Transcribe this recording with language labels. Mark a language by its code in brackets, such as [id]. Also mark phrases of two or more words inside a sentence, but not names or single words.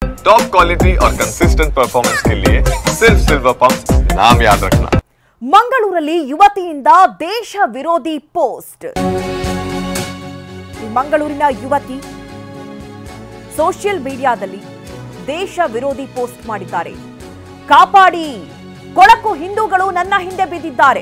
[en] top quality [hi] और [en] consistent performance [hi] के लिए सिर्फ सिल्वर पंप नाम याद रखना। [kn] ಮಂಗಳೂರಲ್ಲಿ ಯುವತಿಯಿಂದ ದೇಶ ವಿರೋಧಿ ಪೋಸ್ಟ್. ಮಂಗಳೂರಿನ ಯುವತಿ [en] social mediaದಲ್ಲಿ [kn] ದೇಶ ವಿರೋಧಿ ಪೋಸ್ಟ್ ಮಾಡಿದ್ದಾರೆ. ಕಾಪಾಡಿ, ಕೊಳಕು ಹಿಂದೂಗಳು ನನ್ನ ಹಿಂದೆ ಬಿದ್ದಿದ್ದಾರೆ.